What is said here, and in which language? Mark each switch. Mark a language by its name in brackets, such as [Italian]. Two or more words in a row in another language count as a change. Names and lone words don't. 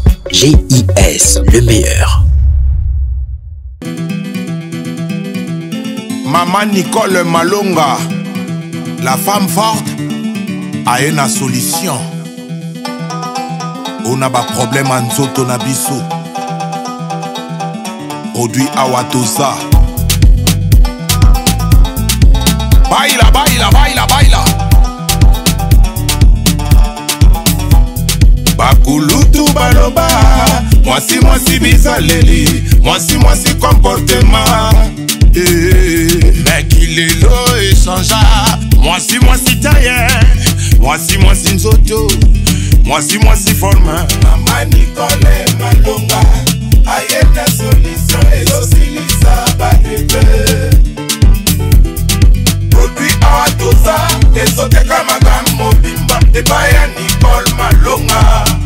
[French] G I S, le meilleur. Maman Nicole Malonga, la femme forte, a une solution. On a [Lingala] ba problème en nzoto na biso. Produit awa toza. [Spanish] Baila, baila, baila, baila. [Lingala] Bakulutu baloba, mwasi, mwasi bizaleli, mwasi, mwasi comportement. [French] Eh, mais Kilelo échangea. Moi si, moi si taillé. Moi si, moi si nzoto. Moi si, moi si forme. [Lingala] Mama Nicole Malonga. Ayena solution ezosilisa bato ebele. Produit awa toza, ezoteka makambo mobimba. Epai ya Nicole Malonga.